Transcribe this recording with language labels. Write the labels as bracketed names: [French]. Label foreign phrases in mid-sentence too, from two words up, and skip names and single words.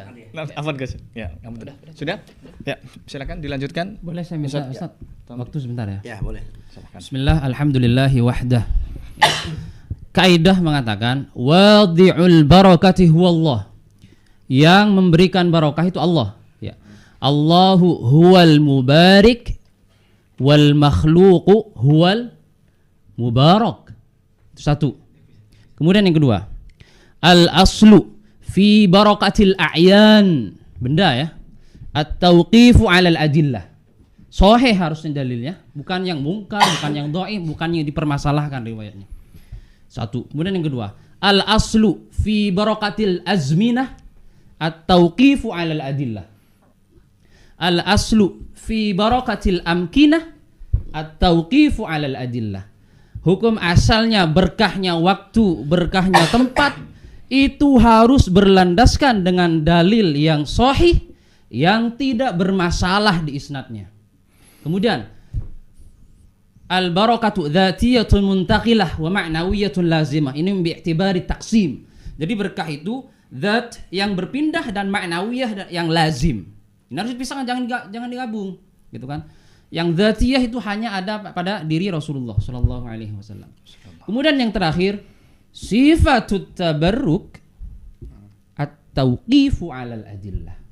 [Indonesian] Afwan Gus. Ya, sudah? Ya, silakan dilanjutkan. Boleh saya minta Ustaz waktu sebentar ya? Ya, boleh. Silakan. [Arabic] بسم الله، الحمد لله وحده. [Indonesian] Kaidah mengatakan [Arabic] واضع البركة هو الله. [Indonesian] Yang memberikan barokah itu Allah, ya. [Arabic] الله هو المبارك والمخلوق هو المبارك. [Indonesian] Itu satu. Kemudian yang kedua, [Arabic] الأصل في بركة الأعيان, [Indonesian] benda ya, [Arabic] التوقيف على الأدلة. [Indonesian] Sahih harusnya dalilnya, bukan yang mungkar, bukan yang dhaif, bukan yang dipermasalahkan riwayatnya. Satu. Kemudian yang kedua, [Arabic] الأصل في بركة الأزمنة التوقيف على الأدلة. الأصل في بركة الأمكنة التوقيف على الأدلة. [Indonesian] Hukum asalnya berkahnya waktu, berkahnya tempat itu harus berlandaskan dengan dalil yang sahih yang tidak bermasalah di isnadnya. [Arabic] Kemudian البركة ذاتية منتقلة ومعنوية لازمة. Ini باعتبار تقسيم. [Indonesian] Jadi berkah itu zat yang berpindah dan ma'nawiyah dan yang lazim. Ini harus dipisahkan, jangan digabung, gitu kan? Yang dzatiyah itu hanya ada pada diri Rasulullah [Arabic] صلى الله عليه وسلم. [Indonesian] Kemudian yang terakhir, [Arabic] صفة التبرك التوقيف على الأدلة.